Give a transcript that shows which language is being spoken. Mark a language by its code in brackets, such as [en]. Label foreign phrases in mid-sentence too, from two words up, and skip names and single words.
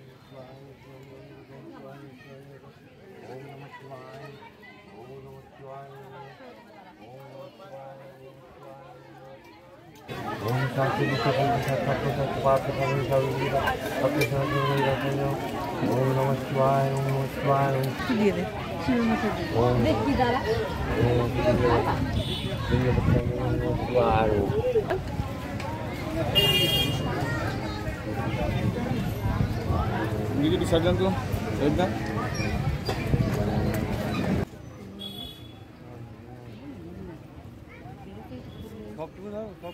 [sa] ওম নমঃ শিবায়, ওম নমঃ শিবায়। ওম শান্তি ওম নমঃ শিবায় ওম নমঃ শিবায় [bn] দিয়ে দে শিবের মতো দে। [sa] ওম [bn] দেখি দাঁড়া দিদি বিসর্জন তো একদম সবটুকু দাও সব